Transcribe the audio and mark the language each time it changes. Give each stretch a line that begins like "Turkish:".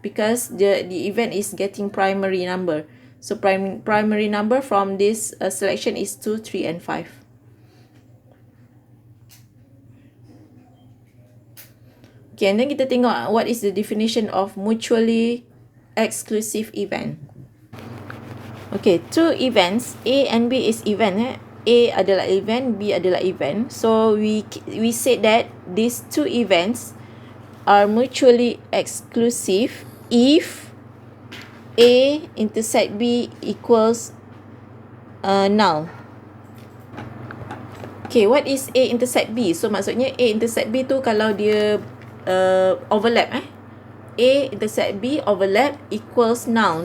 English: Because the event is getting primary number. So, primary number from this selection is 2, 3, and 5. Okay, and then
Malay: kita tengok
English: what is the definition of mutually exclusive event. Okay, two events, A and B is event.
Malay: A adalah event, B adalah event.
English: So, we said that these two events are mutually exclusive if A intersect B equals null. Okay, what is A intersect B? So,
Malay: maksudnya A intersect B tu kalau dia overlap
English: A intersect B overlap equals null.